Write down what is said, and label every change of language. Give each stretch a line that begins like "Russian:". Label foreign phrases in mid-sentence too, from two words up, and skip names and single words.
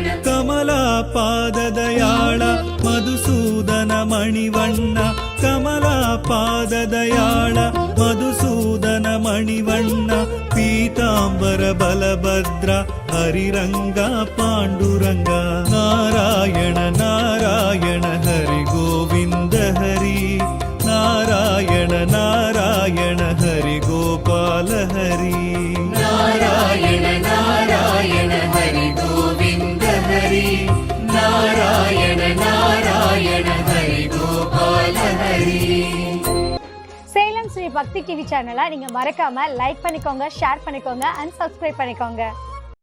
Sanskrit: कमलापाददयाळ मधुसूदन मणिवण्ण कमलापाददयाळ मधुसूदन मणिवण्ण पीताम्बर बलभद्र हरिरंग पाण्डुरंग नारायण नारायण हरि गोविंद हरि नारायण नारायण हरि गोपाल हरि नारायण नारायण हरि गोविंद हरि नारायण नारायण हरि गोपाल हरि
Tamil: சேலம் ஸ்ரீ பக்தி டிவி சேனலை நீங்க மறக்காம லைக் பண்ணிக்கோங்க, ஷேர் பண்ணிக்கோங்க
English: and subscribe
Tamil: பண்ணிக்கோங்க.